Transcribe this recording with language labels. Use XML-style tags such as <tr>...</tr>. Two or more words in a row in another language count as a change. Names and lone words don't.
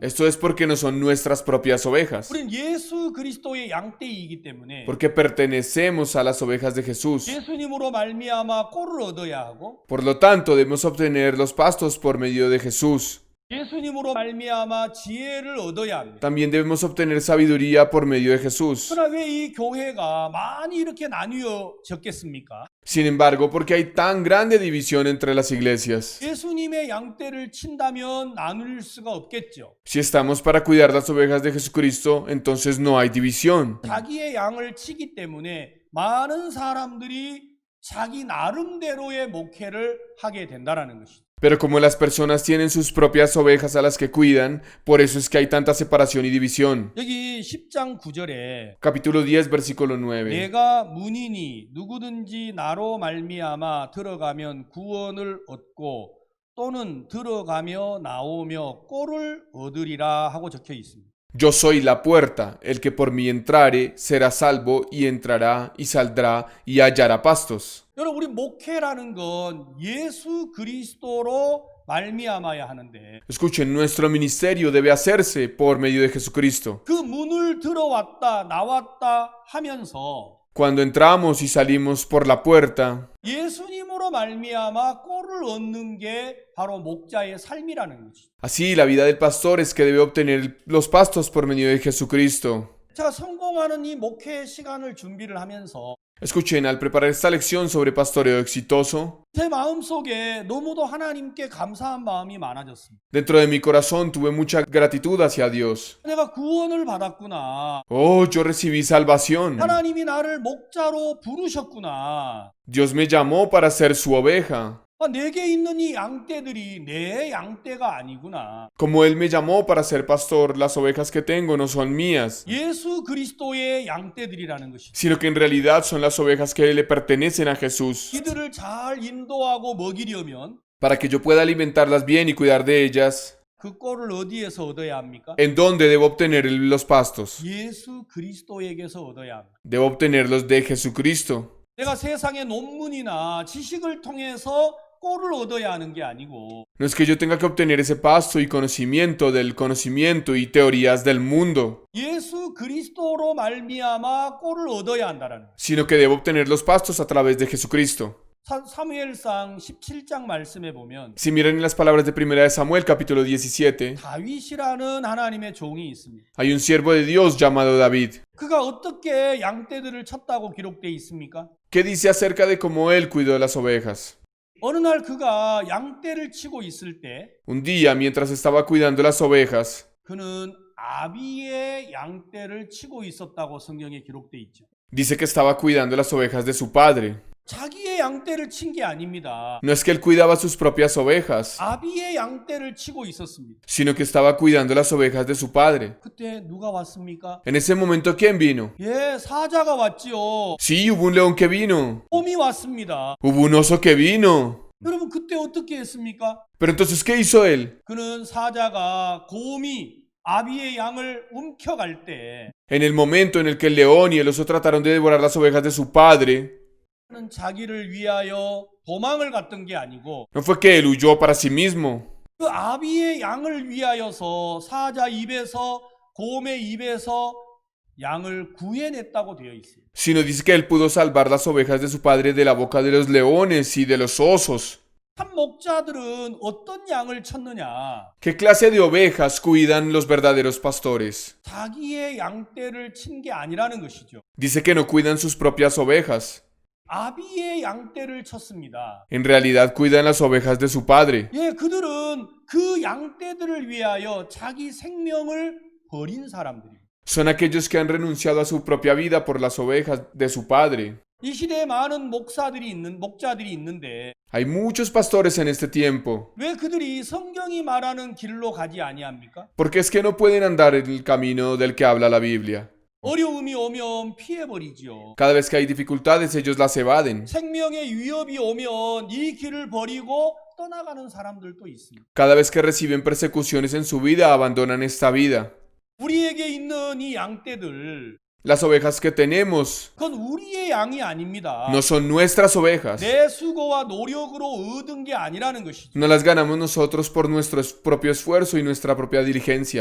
<es>Esto es porque no son nuestras propias ovejas,</es> <ko>우리는 예수 그리스도의 양떼이기 때문에</ko> <es>porque pertenecemos a las ovejas de Jesús.</es> <ko>예수님으로 말미암아 꼴을 얻어야 하고</ko> <es>Por lo tanto, debemos obtener los pastos por medio de Jesús.</es> <ko>예수님으로 말미암아 지혜를 얻어야 합니다.</ko> <es>También debemos obtener sabiduría por medio de Jesús.</es> <ko>그러나 왜 이 교회가 많이 이렇게 나뉘어졌겠습니까?</ko> <es>Sin embargo, porque hay tan grande división entre las iglesias.</es> <ko>예수님의 양떼를 친다면 나눌 수가 없겠죠.</ko> <es>Si estamos para cuidar las ovejas de Jesucristo, entonces no hay división.</es> <ko>자기의 양을 치기 때문에 많은 사람들이 자기 나름대로의 목회를 하게 된다라는 것이죠.</ko> <es>Pero como las personas tienen sus propias ovejas a las que cuidan, por eso es que hay tanta separación y división.</es> <ko>여기 10장 9절에</ko> <es>Capítulo 10, versículo 9.</es> <ko>내가 문이니 누구든지 나로 말미암아 들어가면 구원을 얻고 또는 들어가며 나오며 꼴을 얻으리라 하고 적혀 있습니다.</ko> <es>Yo soy la puerta, el que por mí entrare será salvo y entrará y saldrá y hallará pastos.</es> <ko>여러분 우리 목회라는 건 예수 그리스도로 말미암아야 하는데</ko> <es>Escuchen, nuestro ministerio debe hacerse por medio de Jesucristo.</es> <ko>그 문을 들어왔다 나왔다 하면서</ko> <es>Cuando entramos y salimos por la puerta,</es> <ko>예수님으로 말미암아 꼴을 얻는 게 바로 목자의 삶이라는 것이죠.</ko> <es>así la vida del pastor es que debe obtener los pastos por medio de Jesucristo.</es> <ko>제가 성공하는 이 목회 시간을 준비를 하면서</ko> <es>Escuchen, al preparar esta lección sobre pastoreo exitoso,</es> <ko>제 마음속에 너무도 하나님께 감사한 마음이 많아졌습니다.</ko> <es>dentro de mi corazón tuve mucha gratitud hacia Dios.</es> <ko>내가 구원을 받았구나.</ko> <es>Oh, yo recibí salvación.</es> <ko>하나님이 나를 목자로 부르셨구나.</ko> <es>Dios me llamó para ser su oveja.</es> <ko>내게 있는 이 양떼들이 내 양떼가 아니구나.</ko> <es>Como Él me llamó para ser pastor, las ovejas que tengo no son mías,</es> <ko>예수 그리스도의 양떼들이라는 것이.</ko> <es>sino que en realidad son las ovejas que le pertenecen a Jesús.</es> <ko>이들을 잘 인도하고 먹이려면</ko> <es>Para que yo pueda alimentarlas bien y cuidar de ellas,</es> <ko>그 꼴을 어디에서 얻어야 합니까?</ko> <es>¿en dónde debo obtener los pastos?</es> <ko>예수 그리스도에게서 얻어야 합니다.</ko> <es>Debo obtenerlos de Jesucristo.</es> <ko>내가 세상의 논문이나 지식을 통해서 꼴을 얻어야 하는 게 아니고</ko> <es>No es que yo tenga que obtener ese pasto y conocimiento del conocimiento y teorías del mundo,</es> <ko>예수 그리스도로 말미암아 꼴을 얻어야 한다라는 거예요.</ko> <es>sino que debo obtener los pastos a través de Jesucristo.</es> <ko>사무엘상 17장 말씀에 보면</ko> <es>Si miran en las palabras de 1 de Samuel, capítulo 17,</es> <ko>다윗이라는 하나님의 종이 있습니다.</ko> <es>hay un siervo de Dios llamado David.</es> <ko>그가 어떻게 양떼들을 쳤다고 기록되어 있습니까?</ko> <es>¿Qué dice acerca de cómo él cuidó las ovejas?</es> <ko>어느 날 그가 양떼를 치고 있을 때</ko> <es>Un día, mientras estaba cuidando las ovejas,</es> <ko>그는 아비의 양떼를 치고 있었다고 성경에 기록되어 있죠.</ko> <es>dice que estaba cuidando las ovejas de su padre.</es> <ko>자기의 양떼를 친 게 아닙니다.</ko> <es>No es que él cuidaba sus propias ovejas,</es> <ko>아비의 양떼를 치고 있었습니다.</ko> <es>sino que estaba cuidando las ovejas de su padre.</es> <ko>그때 누가 왔습니까?</ko> <es>En ese momento, ¿quién vino?</es> <ko>예, 사자가 왔지요.</ko> <es>Sí, hubo un león que vino.</es> <ko>곰이 왔습니다.</ko> <es>Hubo un oso que vino.</es> <ko>여러분 그때 어떻게 했습니까?</ko> <es>Pero entonces, ¿qué hizo él?</es> <ko>그는 사자가 곰이 아비의 양을 움켜갈 때</ko> <es>En el momento en el que el león y el oso trataron de devorar las ovejas de su padre,</es> <ko>그는 자기를 위하여 도망을 갔던 게 아니고</ko> <es>no fue que él huyó para sí mismo,</es> <ko>그 아비의 양을 위하여서 사자 입에서 곰의 입에서 양을 구해냈다고 되어 있어요.</ko> <es>sino dice que él pudo salvar las ovejas de su padre de la boca de los leones y de los osos.</es> <ko>참 목자들은 어떤 양을 쳤느냐?</ko> <es>¿Qué clase de ovejas cuidan los verdaderos pastores?</es> <ko>자기의 양떼를 친 게 아니라는 것이죠.</ko> <es>Dice que no cuidan sus propias ovejas.</es> <ko>아비의 양떼를 쳤습니다.</ko> <es>En realidad cuidan las ovejas de su padre.</es> <ko>예, 그들은 그 양떼들을 위하여 자기 생명을 버린 사람들이에요.</ko> <es>Son aquellos que han renunciado a su propia vida por las ovejas de su padre.</es> <ko>이 시대에 많은 목자들이 있는데</ko> <es>Hay muchos pastores en este tiempo.</es> <ko>왜 그들이 성경이 말하는 길로 가지 아니합니까?</ko> <es>Porque es que no pueden andar en el camino del que habla la Biblia.</es> <ko>어려움이 오면 피해버리지요.</ko> <es>Cada vez que hay dificultades, ellos las evaden.</es> <ko>생명의 위협이 오면 이 길을 버리고 떠나가는 사람들도 있습니다.</ko> <es>Cada vez que reciben persecuciones en su vida, abandonan esta vida.</es> <ko>우리에게 있는 이 양떼들,</ko> <es>Las ovejas que tenemos</es> <ko>그건 우리의 양이 아닙니다.</ko> <es>no son nuestras ovejas.</es> <ko>내 수고와 노력으로 얻은 게 아니라는 것이죠.</ko> <es>No las ganamos nosotros por nuestro propio esfuerzo y nuestra propia diligencia.</es>